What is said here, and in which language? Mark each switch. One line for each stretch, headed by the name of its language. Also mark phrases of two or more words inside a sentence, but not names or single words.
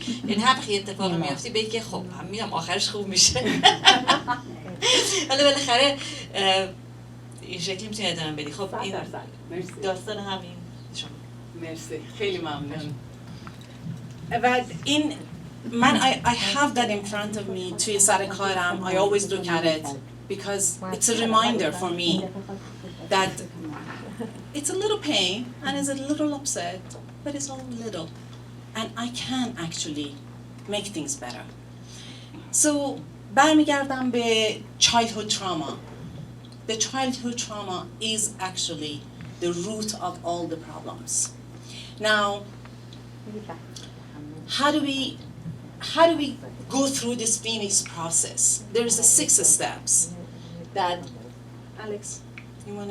Persian: یعنی هر وقت اتفاقی میافتی بگی که خب من میدونم آخرش خوب میشه. ولی بالاخره این شکلی میتونی ادامه بدی. خب این داستان همین شما. مرسی، خیلی ممنون. و این من
English: I have that in front of me
Persian: توی سر کارم.
English: I always look at it because it's a reminder for me that it's a little pain and it's a little upset, but it's all little and I can actually make things better. So
Persian: برمیگردم به
English: childhood trauma. The childhood trauma is actually the root of all the problems. Now, how do we go through this Phoenix process? There's 6 steps that, Alex, you wanna?